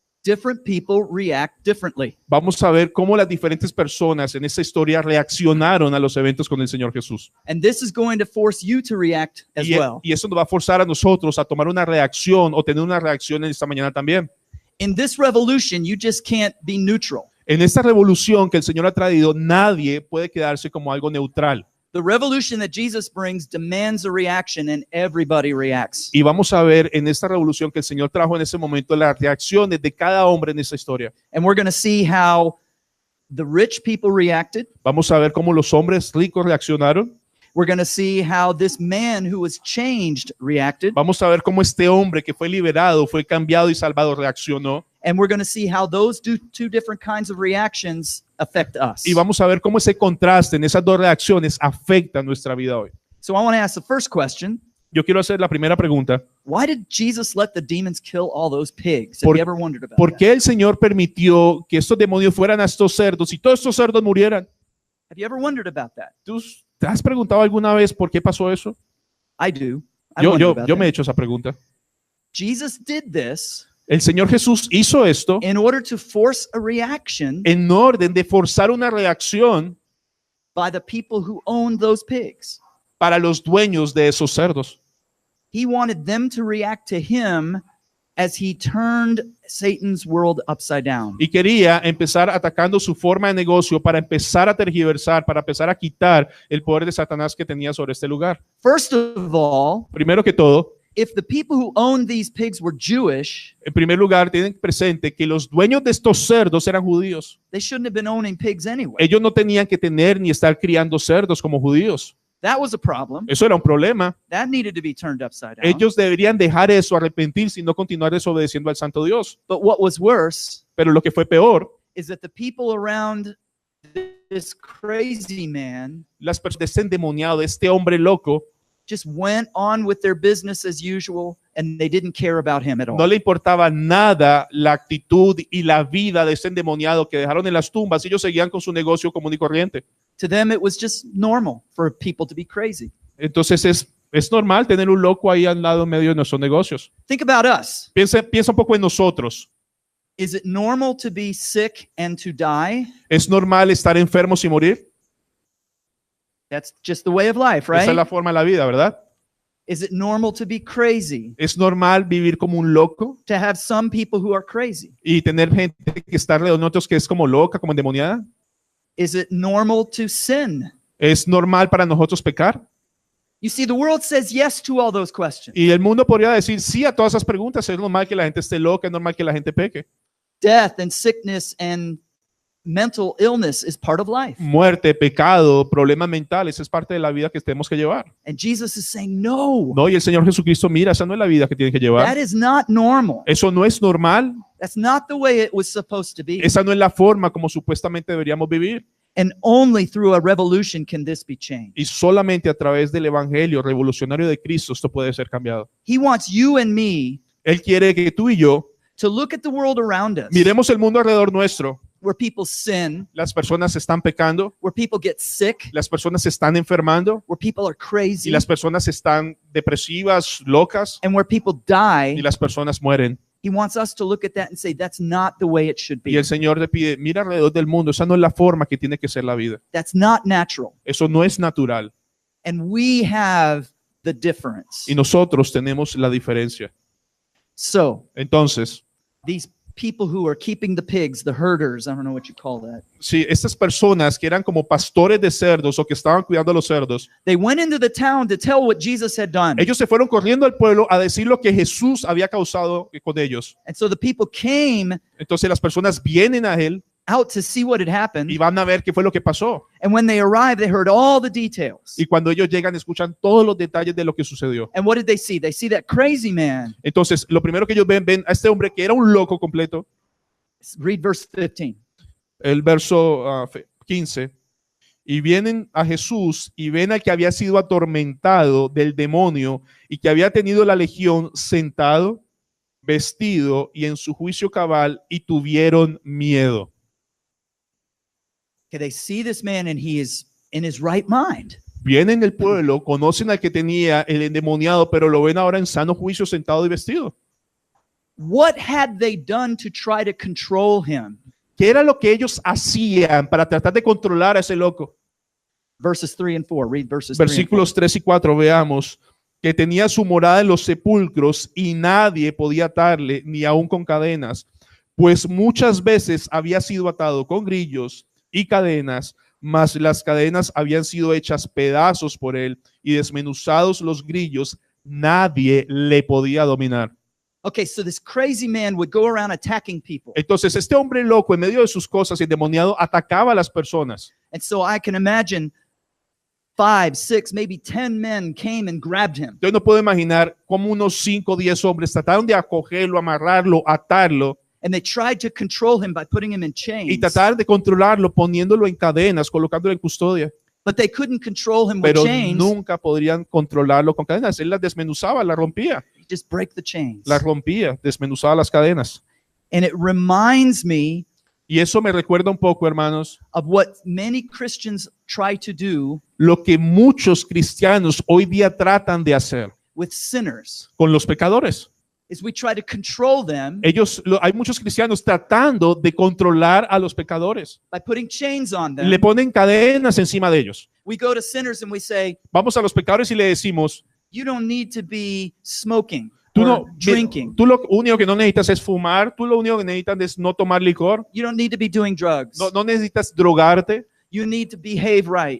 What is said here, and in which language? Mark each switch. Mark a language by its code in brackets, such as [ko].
[en] different people react differently. [es] Vamos a ver cómo las diferentes personas en esta historia reaccionaron a los eventos con el Señor Jesús. [en] And this is going to force you to react as well. [es] Y eso nos va a forzar a nosotros a tomar una reacción o tener una reacción en esta mañana también. [en] In this revolution, you just can't be neutral. [es] En esta revolución que el Señor ha traído, nadie puede quedarse como algo neutral. [en] The revolution that Jesus brings demands a reaction, and everybody reacts. [es] Y vamos a ver en esta revolución que el Señor trajo en ese momento las reacciones de cada hombre en esta historia. [en] And we're going to see how the rich people reacted. [es] Vamos a ver cómo los hombres ricos reaccionaron. [en] We're going to see how this man who was changed reacted. [es] Vamos a ver cómo este hombre que fue liberado, fue cambiado y salvado reaccionó. [en] And we're going to see how those two different kinds of reactions affect us. [es] Y vamos a ver cómo ese contraste en esas dos reacciones afecta nuestra vida hoy. [en] So I want to ask the first question. [es] Yo quiero hacer la primera pregunta. [en] Why did Jesus let the demons kill all those pigs? Have you ever wondered about [es] ¿Por [en] that? [es] qué el Señor permitió que estos demonios fueran a estos cerdos y todos estos cerdos murieran? [en] Have you ever wondered about that? [es] ¿Tú te has preguntado alguna vez por qué pasó eso? [en] I do. I wonder about [es] Yo me he [en] that. [es] hecho esa pregunta. [en] Jesus did this [es] El Señor Jesús hizo esto [en] in order to force a reaction [es] en orden de forzar una reacción [en] by the people who owned those pigs. [es] para los dueños de esos cerdos. [en] He wanted them to react to him as he turned Satan's world upside down. [es] Y quería empezar atacando su forma de negocio para empezar a tergiversar, para empezar a quitar el poder de Satanás que tenía sobre este lugar. [en] First of all, [es] Primero que todo, [en] if the people who owned these pigs were Jewish, [es] en primer lugar, tienen presente que los dueños de estos cerdos eran judíos. [en] they shouldn't have been owning pigs anyway. [es] Ellos no tenían que tener ni estar criando cerdos como judíos. [en] That was a problem. [es] Eso era un problema. [en] That needed to be turned upside down. [es] Ellos deberían dejar eso, arrepentirse y no continuar desobedeciendo al Santo Dios. [en] But what was worse [es] Pero lo que fue peor, [en] is that the people around this crazy man [es] las personas de este endemoniado, de este hombre loco, [en] just went on with their business as usual and they didn't care about him at [es] no [en] all. [es] le importaba nada la actitud y la vida de este endemoniado que dejaron en las tumbas. Ellos seguían con su negocio común y corriente. [en] To them, it was just normal for people to be crazy. [es] Entonces es normal tener un loco ahí al lado en medio de nuestros negocios. [en] Think about us. [es] Piensa un poco en nosotros. [en] Is it normal to be sick and to die? [es] ¿Es normal estar enfermos y morir? [en] That's just the way of life, [es] Esa es la [en] right? [es] forma de la vida, ¿verdad? [en] Is it normal to be crazy? [es] ¿Es normal vivir como un loco [en] To have some people who are crazy? [es] y tener gente que está alrededor de nosotros que es como loca, como endemoniada? [en] Is it normal to sin? [es] ¿Es normal para nosotros pecar? [en] You see, the world says yes to all those questions. [es] Y el mundo podría decir sí a todas esas preguntas. Es normal que la gente esté loca, es normal que la gente peque. [en] Death and sickness and mental illness is part of life. [es] Muerte, pecado, problemas mentales, es parte de la vida que tenemos que llevar. [en] And Jesus is saying, no, [es] No, y el Señor Jesucristo, mira, esa no es la vida que tienen que [en] that [es] llevar. [en] is not normal. [es] Eso no es normal. [en] That's not the way it was supposed to be. [es] Esa no es la forma como supuestamente deberíamos vivir. [en] And only through a revolution can this be changed. [es] Y solamente a través del Evangelio revolucionario de Cristo esto puede ser cambiado. [en] He wants you and me [es] Él quiere que tú y yo [en] to look at the world around us, [es] miremos el mundo alrededor nuestro. [en] where people sin, [es] Las personas están pecando, [en] where people get sick, [es] las personas se están enfermando [en] where people are [es] y [en] crazy, [es] las personas están depresivas, locas [en] and where people [es] y [en] die. [es] las personas mueren. [en] He wants us to look at that and say, that's not the way it should [es] Y [en] be. [es] el Señor le pide, mira alrededor del mundo, esa no es la forma que tiene que ser la vida. [en] That's not natural. [es] Eso no es natural. [en] And we have the difference. [es] Y nosotros tenemos la diferencia. [en] So [es] Entonces, [en] these people who are keeping the pigs, the herders, I don't know what you call that, [es] si estas personas que eran como pastores de cerdos o que estaban cuidando a los cerdos, [en] they went into the town to tell what Jesus had done. [es] ellos se fueron corriendo al pueblo a decir lo que Jesús había causado con ellos. [en] And so the people came [es] Entonces las personas vienen a él [en] out to see what had happened. [es] y van a ver qué fue lo que pasó. [en] And when they arrived, they heard all the details. [es] Y cuando ellos llegan, escuchan todos los detalles de lo que sucedió. [en] And what did they see? They see that crazy man. [es] Entonces, lo primero que ellos ven a este hombre que era un loco completo. [en] Read verse 15. [es] El verso 15. Y vienen a Jesús y ven al que había sido atormentado del demonio y que había tenido la legión sentado, vestido y en su juicio cabal, y tuvieron miedo. [en] Okay, they see this man and he is in his right mind. [es] Vienen el pueblo, conocen al que tenía el endemoniado, pero lo ven ahora en sano juicio, sentado y vestido. [en] What had they done to try to control him? [es] ¿Qué era lo que ellos hacían para tratar de controlar a ese loco? [en] Verses 3 and 4. Read verses 3 and 4. [es] Versículos 3 y 4, veamos que tenía su morada en los sepulcros y nadie podía atarle ni aun con cadenas, pues muchas veces había sido atado con grillos y cadenas, mas las cadenas habían sido hechas pedazos por él y desmenuzados los grillos, nadie le podía dominar. [en] Okay, so this crazy man would go around attacking people. [es] Entonces este hombre loco en medio de sus cosas endemoniado atacaba a las personas. [en] And so I can imagine 5, 6, maybe 10 men came and grabbed him. [es] Yo no puedo imaginar cómo unos 5 o 10 hombres trataron de acogerlo, amarrarlo, atarlo [en] And they tried to control him by putting him in [es] y [en] chains. [es] tratar de controlarlo poniéndolo en cadenas, colocándolo en custodia. [en] But they couldn't control him with [es] Pero [en] chains. [es] nunca podrían controlarlo con cadenas. Él las desmenuzaba, las rompía, [en] Just break the chains. [es] las rompía, desmenuzaba las cadenas. [en] And it reminds me [es] Y eso me recuerda un poco, hermanos, [en] of what many Christians try to do [es] lo que muchos cristianos hoy día tratan de hacer [en] with sinners. [es] con los pecadores. [en] Is we try to control them [es] Hay muchos cristianos tratando de controlar a los pecadores. [en] by putting chains on them. [es] Le ponen cadenas encima de ellos. [en] We go to sinners and we say, [es] Vamos a los pecadores y le decimos, [en] you don't need to be smoking [es] tú [en] or [es] no, [en] drinking. [es] tú lo único que no necesitas es fumar, tú lo único que necesitas es no tomar licor, [en] You don't need to be doing drugs. [es] no necesitas drogarte, [en] You need to behave right.